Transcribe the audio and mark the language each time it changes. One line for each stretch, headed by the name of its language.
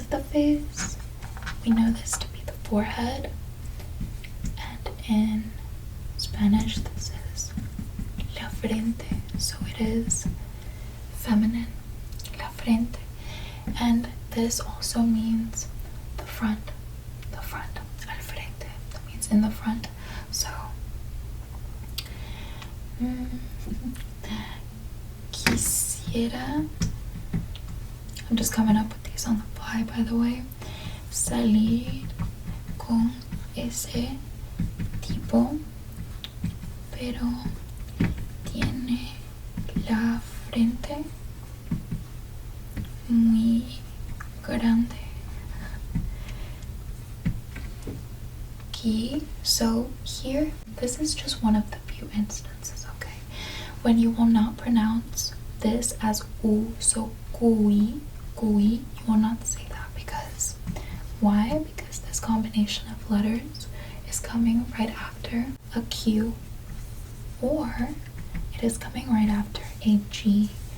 English: Face. We know this to be the forehead, and in Spanish this is
Spanish: la frente,
English: so it is feminine,
Spanish: la frente,
English: and this also means the front,
Spanish: al frente,
English: that means in the front. So
Spanish: quisiera,
English: I'm just coming up with these on the fly, by the way,
Spanish: salir con ese tipo, pero tiene la frente muy grande.
English: So here, this is just one of the few instances, okay, when you will not pronounce this as u, so cui, you will not say that. Because why? Because this combination of letters is coming right after a Q, or it is coming right after a G.